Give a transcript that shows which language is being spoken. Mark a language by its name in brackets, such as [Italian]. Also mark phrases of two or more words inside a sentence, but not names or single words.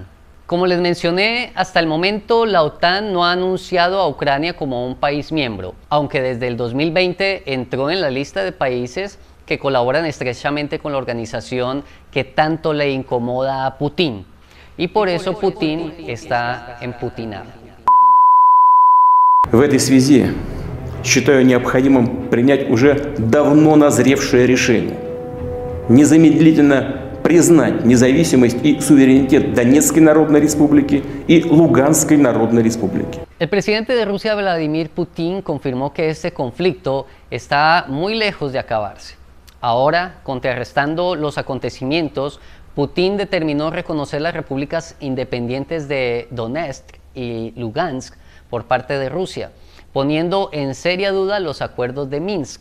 [Spanish] Como les mencioné, hasta el momento la OTAN no ha anunciado a Ucrania como un país miembro, aunque desde el 2020 entró en la lista de países que colaboran estrechamente con la organización que tanto le incomoda a Putin. Y por eso Putin está emputinado. [Russian] В этой связи считаю необходимым принять уже давно назревшее решение. Незамедлительно признать независимость и суверенитет Донецкой Народной Республики и Луганской Народной Республики. [Spanish] El presidente de Rusia, Vladimir Putin, confirmó que este conflicto está muy lejos de acabarse. Ahora, contrarrestando los acontecimientos, Putin determinó reconocer las repúblicas independientes de Donetsk y Lugansk por parte de Rusia, poniendo en seria duda los acuerdos de Minsk.